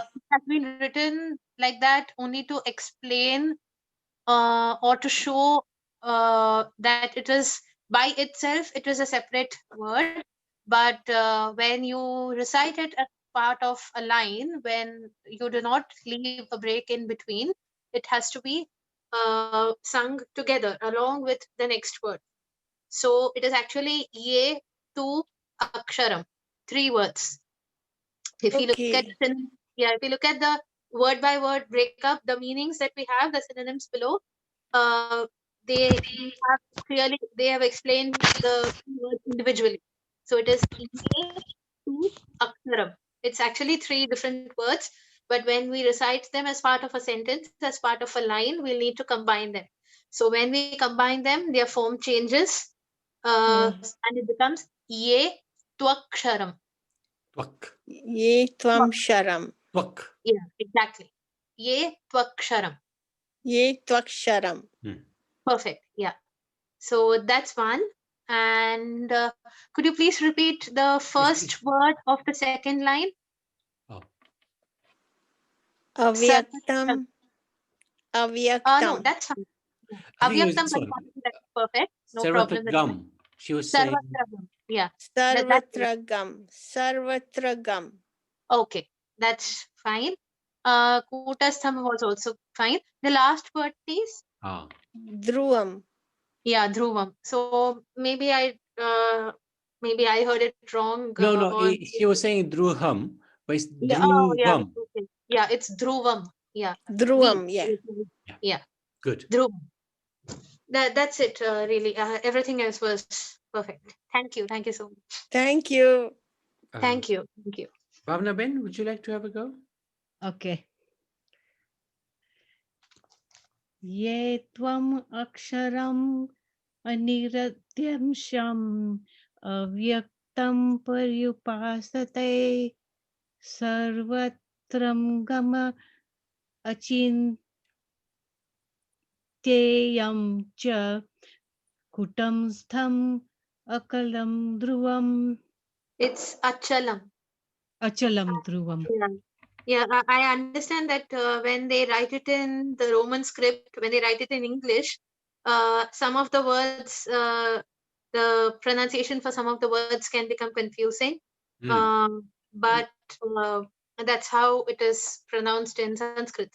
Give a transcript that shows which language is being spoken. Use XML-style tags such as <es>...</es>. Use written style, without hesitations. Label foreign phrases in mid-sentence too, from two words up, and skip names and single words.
<en>it has been written like that only to explain or to show that it is by itself, it is a separate word. But when you recite it as part of a line, when you do not leave a break in between, it has to be sung together along with the next word. So it is actually</en> <sa>ये तु अक्षरम्,</sa> <en>three words. If you look at okay, if you look at the word by word breakup, the meanings that we have, the synonyms below, uh, they have clearly, they have explained the words individually. So it is</en> <sa>ये तु अक्षरम्.</sa> <en>It's actually three different words, but when we recite them as part of a sentence, as part of a line, we'll need to combine them. So when we combine them, their form changes, yeah. and it becomes</en> <sa>ये त्वक्षरम्. Twak. ये त्वं शरम्. Twak.</sa> <en>Yeah, exactly.</en> <sa>ये त्वक्षरम्. ये त्वक्षरम्.</sa> <en>Perfect. Yeah. So that's one. And could you please repeat the first Yes. word of the second line? Oh.</en> <sa>Avyaktam.</sa> <en>No,</en> <sa>Avyaktam.</sa> <en>that's fine. I think it was</en> <sa>Avyaktam</sa> <en>this one. Paripati, that's perfect. No problem with that. Sarvatragam. She was saying. Sarvatragam. Yeah. That's it.</en> <sa>सर्वत्रगम्। सर्वत्रगम्.</sa> <en>Okay. That's fine. Kutastham was also fine. The last word, please. Ah.</en> <sa>Dhruvam.</sa> <en>Yeah, Dhruvam. So maybe I heard it wrong. No. Or She was saying Druham, but it's yeah, oh yeah,</en> <sa>Dhruvam.</sa> <en>okay. Yeah, it's Dhruvam. Yeah.</en> <sa>Dhruvam,</sa> <en>yeah. Yeah. Good. Dhruvam. That's it, really. Everything else was perfect. Thank you so much. Thank you. Thank you. Thank you. Bhavna Ben, would you like to have a go? Okay.</en> <sa>ये त्वम् अक्षरम् अनिरध्यंशम् अव्यक्तम् पर्युपासते सर्वत्रम् गम अचिन्तेयम् च कुटम् स्थम् अकलम् ध्रुवम्.</sa> <en>It's Achalam.</en> <sa>अचलम् ध्रुवम्.</sa> <en>Yeah. Yeah, I understand that when they write it in the Roman script, when they write it in English, some of the words, the pronunciation for some of the words can become confusing. But that's how it is pronounced in Sanskrit.</en>